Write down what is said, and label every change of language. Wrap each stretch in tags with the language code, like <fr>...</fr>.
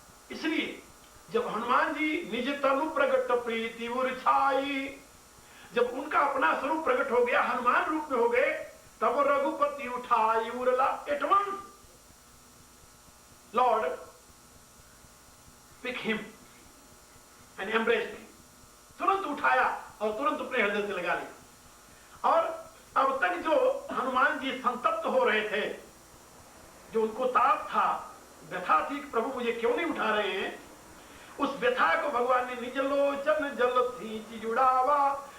<hi>इसलिए जब हनुमान जी निज तनु प्रगट प्रीति उर छाई, जब उनका अपना स्वरूप प्रकट हो गया, हनुमान रूप में हो गए, तब रघुपति उठाई Urla.</hi> <en>At once lord pick him and embrace him.</en> <hi>तुरंत उठाया और तुरंत अपने हृदय से लगा लिया। और अब तक जो हनुमान जी संतप्त हो रहे थे, जो उनको ताप था, व्यथा थी कि प्रभु मुझे क्यों नहीं उठा रहे हैं, उस व्यथा को भगवान ने निज लोचन जल सींच जुड़ावा,</hi>